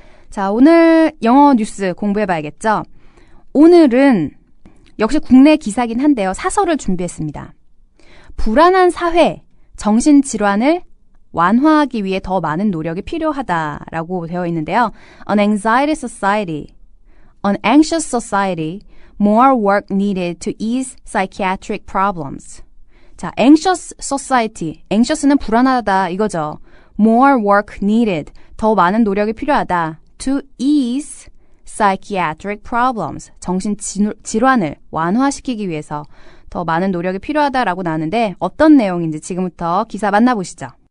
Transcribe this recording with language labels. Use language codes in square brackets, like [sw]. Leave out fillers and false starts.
[ko] 자, 오늘 영어 뉴스 공부해봐야겠죠. 오늘은 역시 국내 기사긴 한데요. 사설을 준비했습니다. 불안한 사회, 정신질환을 완화하기 위해 더 많은 노력이 필요하다라고 되어 있는데요. [en] An anxiety society, an anxious society, more work needed to ease psychiatric problems. [ko] 자, anxious society, anxious는 불안하다 이거죠. [en] More work needed, [ko] 더 많은 노력이 필요하다. [en] To ease psychiatric problems, [ko] 정신질환을 완화시키기 위해서 더 많은 노력이 필요하다라고 나오는데 어떤 내용인지 지금부터 기사 만나보시죠.